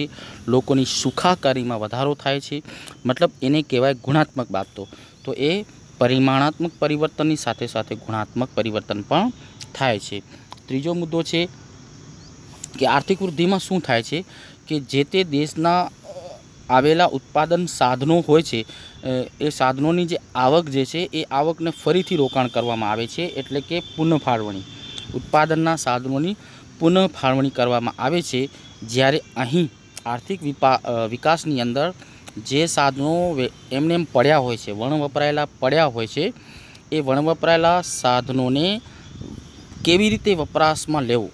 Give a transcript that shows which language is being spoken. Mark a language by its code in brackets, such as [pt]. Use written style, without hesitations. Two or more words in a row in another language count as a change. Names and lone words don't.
[gu] લોકોની સુખાકારી માં વધારો થાય છે। મતલબ એને કહેવાય ગુણાત્મક બાબતો। તો એ પરિમાણાત્મક પરિવર્તનની સાથે સાથે ગુણાત્મક પરિવર્તન પણ થાય છે। ત્રીજો મુદ્દો છે કે આર્થિક વૃદ્ધિ માં શું થાય છે કે જે તે દેશના આવેલા ઉત્પાદન સાધનો હોય છે એ સાધનો જે આવક જે છે એ આવકને ફરીથી રોકાણ કરવામાં આવે છે એટલે કે પુનઃ ફાળવણી। ઉત્પાદનના સાધનોની પુનઃ ફાળવણી કરવામાં આવે છે। જ્યારે અહીં આર્થિક વિકાસની અંદર જે સાધનો એમને એમ પડ્યા હોય છે, વણવપરાયેલા પડ્યા હોય છે, એ વણવપરાયેલા સાધનોને કેવી રીતે વપરાશમાં લેવો।